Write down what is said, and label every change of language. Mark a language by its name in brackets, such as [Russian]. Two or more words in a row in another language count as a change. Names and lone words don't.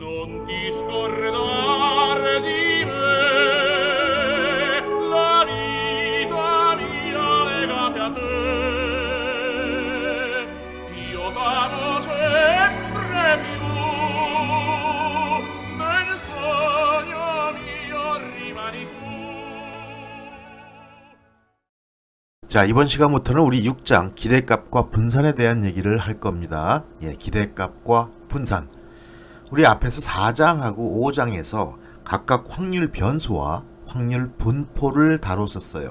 [Italian] non ti scordar di me, la vita mia legate a te. Io t'amo sempre più, nel sogno mio rimani tu. [Korean] 자, 이번 시간부터는 우리 6장 기대값과 분산에 대한 얘기를 할 겁니다. 예, 기대값과 분산. 우리 앞에서 4장하고 5장에서 각각 확률 변수와 확률 분포를 다뤘었어요.